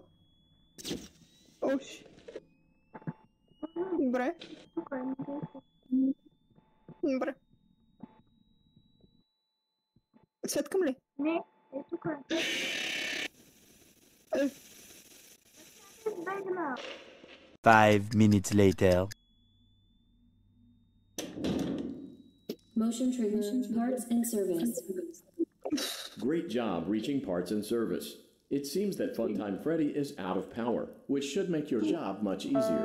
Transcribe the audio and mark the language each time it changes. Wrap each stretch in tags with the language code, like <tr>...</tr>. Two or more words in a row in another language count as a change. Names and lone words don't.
<bg>Ош. Добре. Добре. Сеткам ли? Не, е тук. Е,</bg> <en>5 minutes later. Motion trigger parts and service. Great job reaching parts and service. It seems that Funtime Freddy is out of power, which should make your job much easier.</en>